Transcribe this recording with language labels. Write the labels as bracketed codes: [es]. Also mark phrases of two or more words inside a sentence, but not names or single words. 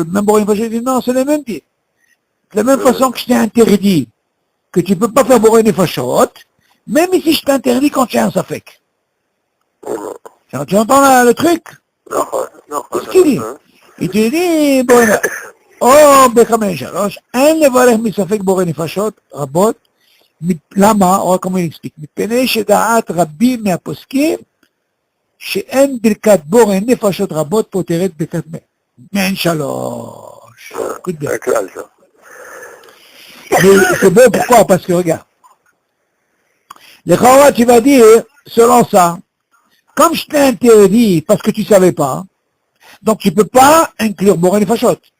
[fr] Même Boré Nefashot dit non, c'est le même din. De la même façon que je t'ai interdit que tu peux pas faire Boré Nefashot, même ici je t'interdis quand tu as un Safek. Tu entends le truc? Qu'est-ce qu'il dit? Il te dit, bon, [he] oh, ב-5 3, אין לברך מספק בורא נפשות רבות, למה? או כמו הוא explique, מפני שדעת רבים מהפוסקים, שאין ברכת בורא נפשות רבות פותרת ברכת מעין 3. [fr] Écoute bien. C'est beau, pourquoi? Parce que regarde, les Khawat, tu vas dire, selon ça, comme je t'ai interdit parce que tu savais pas, donc tu peux pas inclure Boré Nefashot.